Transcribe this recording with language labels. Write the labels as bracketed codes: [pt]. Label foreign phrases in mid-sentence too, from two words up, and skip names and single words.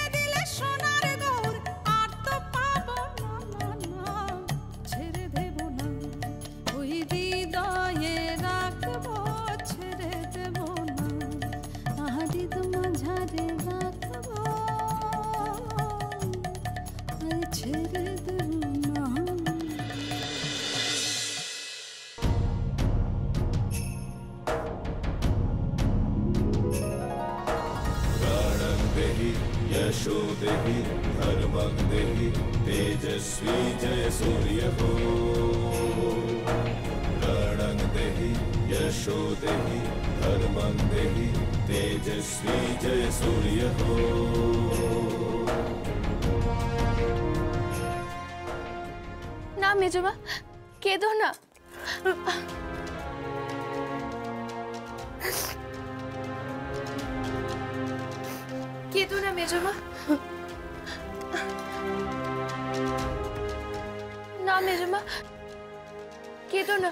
[bn] দিলে সোনার গৌর আর তো পাবো না, না, ছেড়ে দেব না, ওই হৃদয়ে রাখবো, ছেড়ে দেব না, হৃদ মাঝারে রাখবো, আর ছেড়ে দেব না। [sa] प्राणं देहि यशो देहि धर्मं देहि तेजस्वी जय सूर्य हो। प्राणं देहि यशो देहि धर्मं देहि तेजस्वी जय सूर्य हो। [bn] না মেজমা, কেঁদো না। কেঁদো না মেজমা, না মেজমা, কেঁদো না।